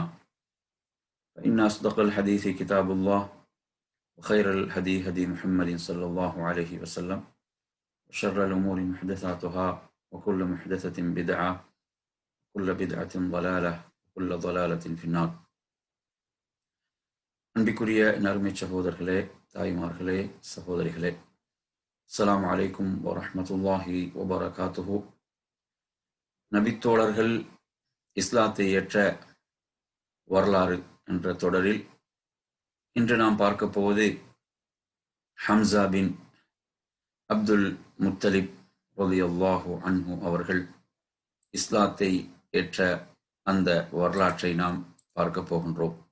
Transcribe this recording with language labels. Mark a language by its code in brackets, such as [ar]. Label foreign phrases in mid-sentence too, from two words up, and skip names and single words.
[ar] فإن أصدق الحديث كتاب الله، وخير الهدي هدي محمد صلى الله عليه وسلم، وشر الأمور محدثاتها، وكل محدثة بدعة، وكل بدعة ضلالة، وكل ضلالة في النار. [ta] அன்பிற்குரிய நறுமை சகோதரர்களே, தாய்மார்களே, சகோதரிகளே, [ar] السلام عليكم ورحمة الله وبركاته. [ta] நபித்தோழர்கள் இஸ்லாத்தை ஏற்ற வரலாறு என்ற தொடரில் இன்று நாம் பார்க்க போவது ஹம்சா பின் அப்துல் முத்தலிப் [ar] رضي الله عنه [ta] அவர்கள் இஸ்லாத்தை ஏற்ற அந்த வரலாற்றை நாம் பார்க்க போகின்றோம்.